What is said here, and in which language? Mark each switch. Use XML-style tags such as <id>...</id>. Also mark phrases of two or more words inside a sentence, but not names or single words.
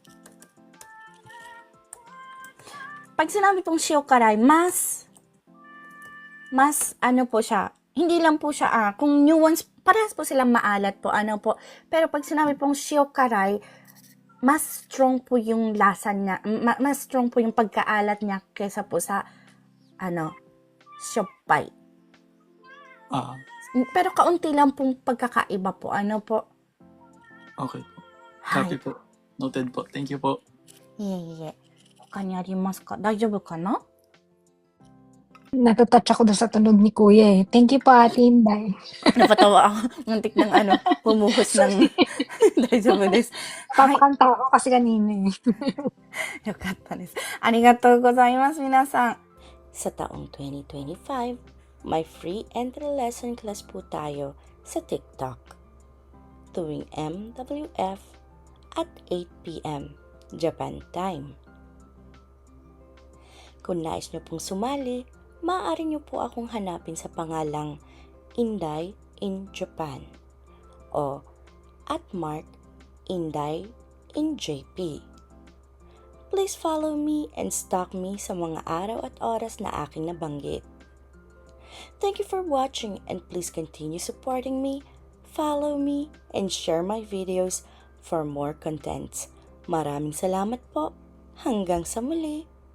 <tl>Pag sinabi pong shiokarai, mas po siya, hindi lang po siya, kung nuance, parehas po silang maalat po, pero pag sinabi pong shiokarai, mas strong po yung lasa niya, mas strong po yung pagkaalat niya kaysa po sa, sioppai. Pero kaunti lang pong pagkakaiba po, Okay po. Hay. Copy po. Noted po.</tl> <en>Thank you po.</en> <ja>いえいえ。他にありますか？大丈夫かな？</ja> <tl>Natutouch ako doon sa tunog ni Kuya eh.</tl> <en>Thank you</en> <tl>po Ate Inday. Napatawa ako. Muntik ng humuhos ng</tl> <ja>大丈夫です.</ja> <tl>Papakanta ako kasi kanina eh.</tl> <ja>よかったです。ありがとうございます、皆さん。</ja> <tl>Sa taong 2025, may free entry lesson class po tayo sa TikTok. Tuwing MWF at 8 p.m. Japan time. Kung nais nyo pong sumali, maaari nyo po akong hanapin sa pangalang Inday in Japan o @Mark Inday in JP.</tl> <en>Please follow me and stalk me</en> <tl>sa mga araw at oras na aking nabanggit.</tl> <en>Thank you for watching and please continue supporting me, follow me, and share my videos for more contents.</en> <tl>Maraming salamat po. Hanggang sa muli.</tl>